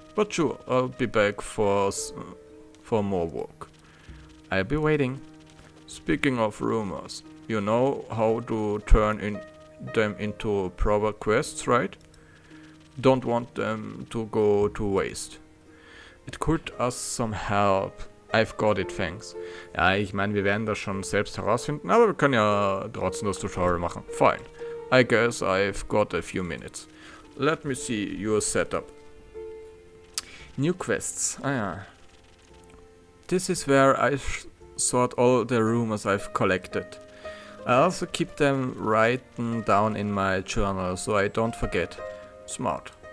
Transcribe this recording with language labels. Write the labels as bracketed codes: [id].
[en] But sure, I'll be back for more work. I'll be waiting. Speaking of rumors, you know how to turn them into proper quests, right? Don't want them to go to waste. It could us some help. I've got it, thanks. [de] Ja, ich meine, wir werden das schon selbst herausfinden, aber wir können ja trotzdem das Tutorial machen. [en] Fine. I guess I've got a few minutes. Let me see your setup. New quests. [de] Ah ja. [en] This is where I sort all the rumors I've collected. I also keep them written down in my journal so I don't forget. Smart.